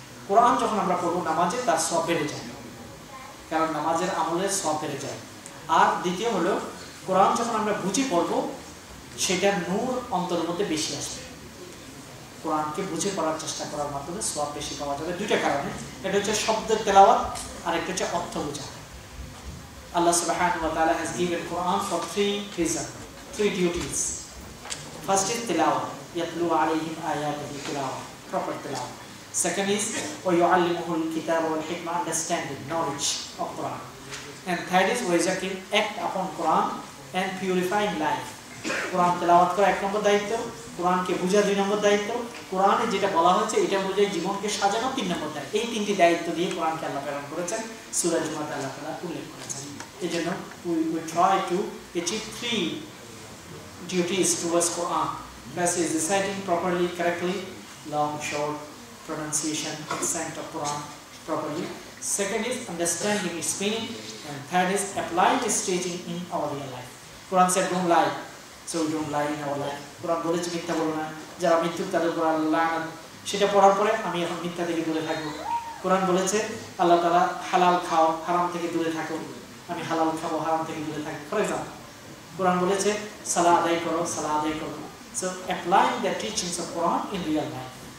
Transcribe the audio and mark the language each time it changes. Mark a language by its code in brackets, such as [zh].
[bn] কোরআন যখন আমরা পড়বো নামাজে, তার সওয়াব বেড়ে যায়, কারণ নামাজের আমলের সওয়াব বেড়ে যায়। আর দ্বিতীয় হলো, কোরআন যখন আমরা বুঝে পড়বো, সেটার নূর অন্তরের মধ্যে বেশি আসবে। কোরআনকে বুঝে পড়ার চেষ্টা করার মাধ্যমে সওয়াব বেশি পাওয়া যাবে দুইটা কারণে। এটা হচ্ছে শব্দের তেলাওয়াত, আর একটা হচ্ছে অর্থ বোঝা। [en] Allah subhanahu wa ta'ala has given Quran for 3 reasons, 3 duties. First is tilawah, [ar] yatlu alayhim ayatihi [en] tilawah, proper tilawah. Second is [ar] wa yu'allimuhu al-kitaba wal hikma, [en] understanding, knowledge of Quran. And third is wa yazakir, act upon Quran and purifying life. [bn] Quran tilawat kora 1 নম্বর দায়িত্ব, কোরআনকে বোঝা 2 নম্বর দায়িত্ব, কোরআনে যেটা বলা হয়েছে এটা অনুযায়ী জীবনকে সাজানো 3 নম্বর দায়িত্ব। এই 3টি দায়িত্ব দিয়ে কোরআনকে আল্লাহ প্রেরণ করেছেন, সূরা জুমাতে আল্লাহ তাআলা উল্লেখ করেছেন। এই জন্য [en] we try to achieve 3 duties towards Quran. First is reciting properly, correctly, long, short, pronunciation, accent of Quran properly. Second is understanding its meaning, and third is applying its teaching in our real life. Quran said don't lie, so we don't lie in our life. [bn] Quran বলেছে মিথ্যা বলো না, যারা মিথ্যুক তাদের উপর আল্লাহ লানত। সেটা পড়ার পরে আমি এখন মিথ্যা থেকে দূরে থাকবো। কোরআন বলেছে আল্লাহ তাআলা হালাল খাও, হারাম থেকে দূরে থাকো, আমি হালাল খাবো, হারাম থেকে দূরে থাকবো। [en] for example, [bn] কোরআন বলেছে সালাহ আদায় করো, সালাহ আদায় করো। [en] So applying the teachings of Quran in real life.